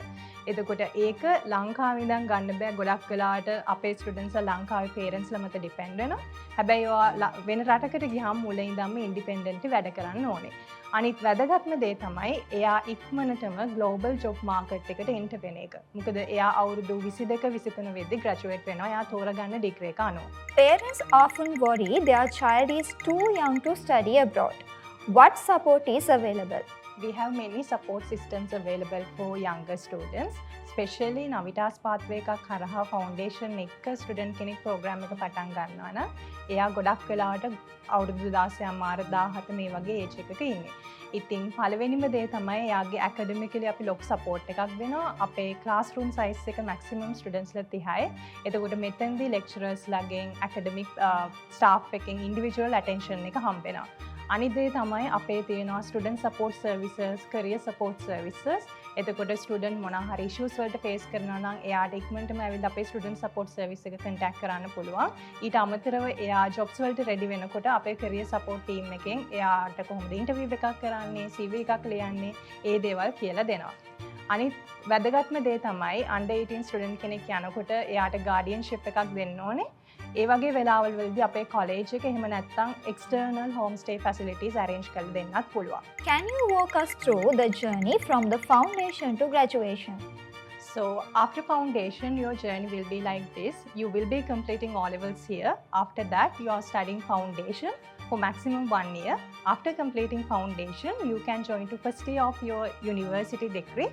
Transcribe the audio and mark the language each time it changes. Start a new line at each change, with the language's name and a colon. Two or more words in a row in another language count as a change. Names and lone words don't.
Sinhala: එතකොට ඒක ලංකාවේ ඉඳන් ගන්න බෑ. ගොඩක් වෙලාවට අපේ students ලංකාවේ parents ලා මත depend වෙනවා. හැබැයි ඔයා වෙන රටකට ගියාම මුලින් ඉඳන්ම independent වැඩ කරන්න ඕනේ. අනිත් වැදගත්ම දේ තමයි එයා ඉක්මනටම
English: global job market
Sinhala: එකට enter වෙන එක. මොකද එයා අවුරුදු 22 23 වෙද්දී graduate වෙනවා. එයා තෝරගන්න degree එක අනුව.
English: Parents often worry their child is too young to study abroad. What support is available? We have many support systems available for younger students. Especially Navitas pathway
Sinhala: එකක් හරහා foundation එක student කෙනෙක් program එක පටන් ගන්නවා නම් එයා ගොඩක් වෙලාවට අවුරුදු 16 අමාර 17 මේ වගේ age එකක ඉන්නේ. ඉතින් පළවෙනිම දේ තමයි එයාගේ academically අපි ලොකු support එකක් දෙනවා. අපේ
English: classroom size
Sinhala: එක
English: maximum students
Sinhala: ලා 30යි. එතකොට මෙතෙන්දී lecturers ලාගෙන්
English: academic staff
Sinhala: එකෙන්
English: individual attention
Sinhala: එක හම්බ වෙනවා. අනිත් දේ තමයි අපේ තියෙනවා
English: student support services, career support services.
Sinhala: එතකොට ස්ටුඩන්ට් මොනවා හරි ඉෂුස් වලට ෆේස් කරනවා නම් එයාට ඉක්මනටම ඇවිල්ලා අපේ
English: student support service
Sinhala: එක කන්ටැක්ට් කරන්න පුළුවන්. ඊට අමතරව එයා ජොබ්ස් වලට රෙඩි වෙනකොට අපේ
English: career support team
Sinhala: එකෙන් එයාට කොහොමද ඉන්ටර්විව් එකක් කරන්නේ, CV එකක් ලියන්නේ, ඒ දේවල් කියලා දෙනවා. අනිත් වැදගත්ම දේ තමයි
English: under 18 student
Sinhala: කෙනෙක් යනකොට එයාට ගාඩියන්ෂිප් එකක් දෙන්න ඕනේ. ඒ වගේ වෙලාවල් වලදී අපේ college එක එහෙම නැත්නම්
English: external home stay facilities arrange
Sinhala: කරලා දෙන්නත් පුළුවන්.
English: Can you walk us through the journey from the foundation to graduation? So after foundation, your journey will be like this. You will be completing all levels here. After that, you are studying foundation for maximum 1 year. After completing foundation, you can join to first year of your university degree.